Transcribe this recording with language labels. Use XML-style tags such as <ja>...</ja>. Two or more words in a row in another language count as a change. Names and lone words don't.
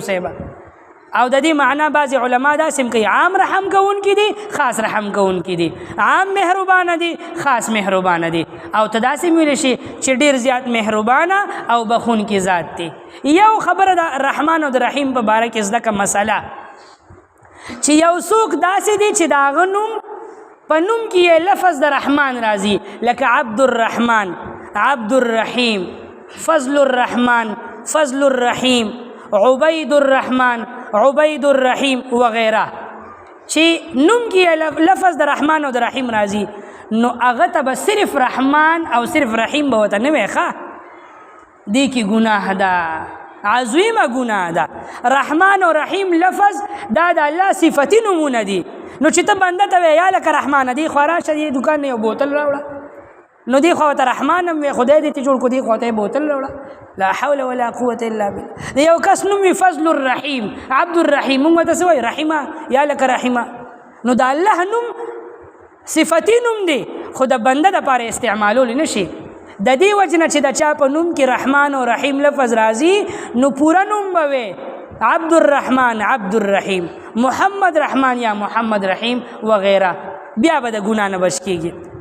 <ps>اوسېبه او د دې معنا بعض علما دا سم کوي عام رحم کوونکی دي خاص رحم کوونکی دي عام مهربانه دي خاص مهربانه دي او تداسې ویل شي چې ډیر زیات مهربانه او بخون کې ذات دی یو خبره د رحمان او د رحیم په باره کې زده کوم مسله چې یو څوک داسې دی چې د هغه نوم په نوم کې لفظ د رحمان راځي لکه عبد الرحمن عبد الرحیم فضل الرحمن فضل الرحیم عبید الرحمن عبید الرحیم وغیره چې نوم کې لفظ د رحمان او د رحیم راځي نو هغه ته به صرف رحمان او صرف رحیم به ورته نه وي ښه دې کې ګناه ده عظیمه ګناه ده رحمان او رحیم لفظ دا د الله صفتي نومونه دي نو چې ته بنده ته وایې یا لکه رحمانه دی خو راشه دې دوکان نه یو بوتل راوړه نو دی خو ته رحمان هم خدای دې ته جوړ کو دی خو ته بوتل وړه</ps> <ar>لا حول ولا قوه الا بالله.</ar> <ps>دی یو کس نوم فضل الرحیم عبد الرحیم موږ ته سوې رحیمه یا لک رحیمه. نو د الله نوم صفتی نوم دی خو د بنده د پاره استعمالول نشي. د دې وجنه چې د چا په نوم کې رحمان او رحیم لفظ راځي نو پورا نوم به عبد الرحمن عبد الرحیم محمد رحمان یا محمد رحیم وغیرہ بیا به د ګناه نه بچ کیږي.</ps>